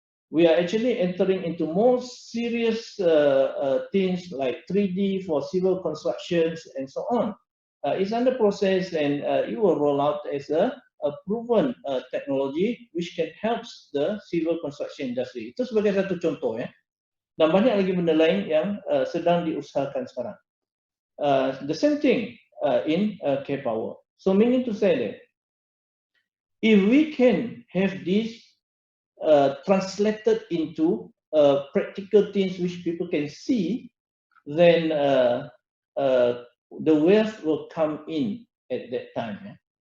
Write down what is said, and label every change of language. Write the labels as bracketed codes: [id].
[en] We are actually entering into more serious things like 3D for civil constructions and so on. It's under process and it will roll out as a proven technology which can help the civil construction industry. [ms] Itu sebagai satu contoh ya. Dan banyak lagi benda lain yang sedang diusahakan sekarang. [en] The same thing in K-Power. So meaning to say that if we can have this translated into practical things which people can see, then the wealth will come in at that time. Yeah?